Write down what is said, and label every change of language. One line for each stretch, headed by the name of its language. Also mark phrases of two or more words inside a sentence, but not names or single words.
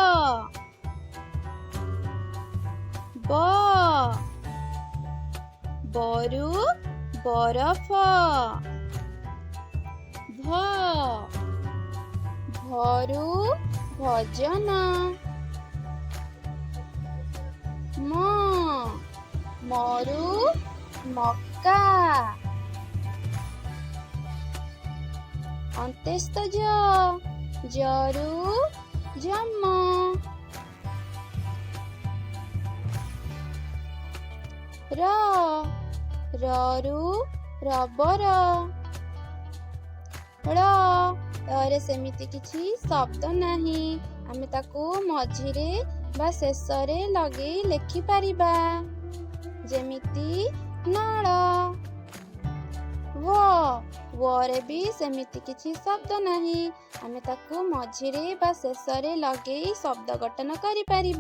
Odia: ବ ବରୁ ବରଫ, ଭ ଭରୁ ଭଜନ, ମ ମରୁ ମକ୍କା, ଅନ୍ତସ୍ଥ ଯରୁ ଯମ, ରରୁ ରବର, ରେ ସେମିତି କିଛି ଶବ୍ଦ ନାହିଁ, ଆମେ ତାକୁ ମଝିରେ ବା ଶେଷରେ ଲଗେଇ ଲେଖିପାରିବା। ଯେମିତି ନଳ। ରେ ବି ସେମିତି କିଛି ଶବ୍ଦ ନାହିଁ। ଆମେ ତାକୁ ମଝିରେ ବା ଶେଷରେ ଲଗେଇ ଶବ୍ଦ ଗଠନ କରିପାରିବା।